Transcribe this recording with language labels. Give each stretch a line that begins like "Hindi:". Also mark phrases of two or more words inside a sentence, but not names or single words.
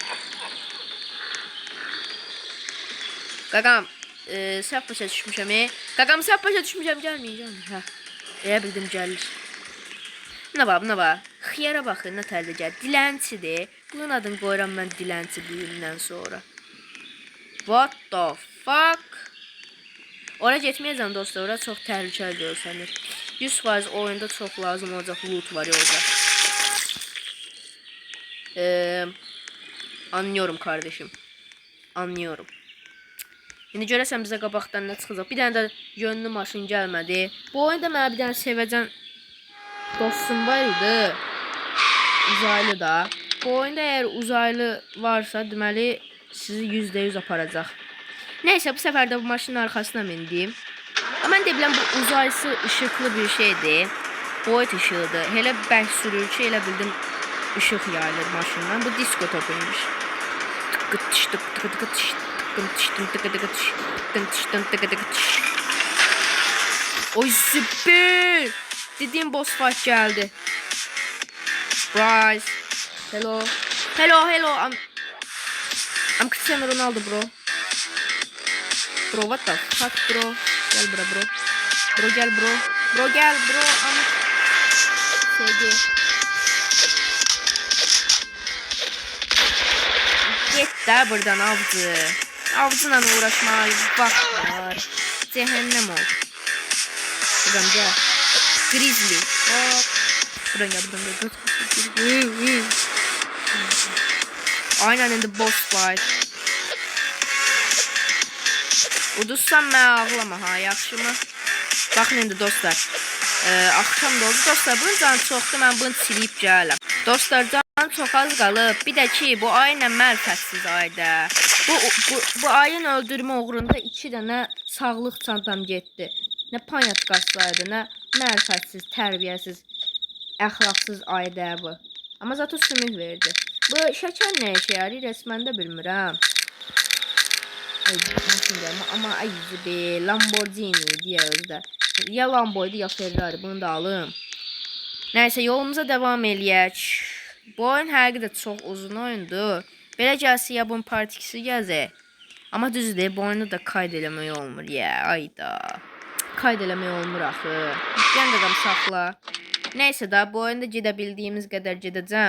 Azerbaijani: Qaqam, səhv başa düşmüşəm. Qaqam, səhv başa düşmüşəm, gəlməyəcəm. Hə, elə bildim gəlir. Nə var? Xiyara baxın, nə tərdə gəlir. Dilənçidir. Bunun adını qoyuram mən dilənçi bugündən sonra.
English: What the fuck?
Azerbaijani: Ora getməyəcəm dostlar, ora çox təhlükəli görsənir. 100% oyunda çox lazım olacaq loot var orada.
Turkish: Anlıyorum kardeşim. Anlıyorum.
Azerbaijani: İndi görəsən bizə qabaqdan nə çıxacaq. Bir dənə də yönlü maşın gəlmədi. Bu oyunda mənə bir dənə sevəcən dostum var idi. Uzaylı da. Bu oyunda eğer uzaylı varsa deməli sizi %100 aparacaq.
Turkish: Neyse bu sefer de bu maşının arkasına bindim. Ama ben de biləm bu uzaysı ışıklı bir şeydi. Boyut ışığıdır.
Azerbaijani: Hele bərk sürür ki elə bildim ışıq yayılır maşından.
Turkish: Bu disko topuymuş. Oy süper. Dediğim
English: boss fight
Turkish: geldi. Surprise.
English: Hello. Hello, hello. I'm Cristiano Ronaldo, bro. Bro, what the fuck, bro? Gel bro, bro. Bro gel, bro. Bro gel, bro. SG.
Turkish: Git de buradan avcı. Avcıyla uğraşmaya vaxt var. Cehennem ol. Buradan gel. Grizzly. Hop. Buradan gel, buradan gel.
Azerbaijani: Aynen indi
English: boss fight.
Azerbaijani: Udursam mən ağlama ha, yaxşı mı? Baxın indi dostlar. Axşam da oldu dostlar. Bunun canı çoxdur, mən bunu silib gələm. Dostlar, canı çox az qalıb. Bir də ki, bu ayla mərfətsiz ayda. Bu ayın öldürmə uğrunda 2 dənə sağlıq çantam getdi. Nə panyat qaçsaydı, nə mərfətsiz, tərbiyəsiz, əxlaqsız ayda bu. Amma zato sümük verdi. Bu şəkər nə işə yarayır, resmen də bilmirəm. Ay,
Turkish: ama ay be, Lamborghini diye özde. Ya Lambo'ydu ya Ferrari, bunu da alım.
Azerbaijani: Neyse yolumuza devam eləyək. Bu oyun həqiqətən də çox uzun oyundur. Belə gəlsə ya bunun part 2'si gələcək. Amma düzdür, bu oyunu da kayd eləmək olmur ya. Ayda. Kayd eləmək olmur axı. Gəlin də saxla. Neyse da bu oyunda gedə bildiyimiz qədər gedəcəm.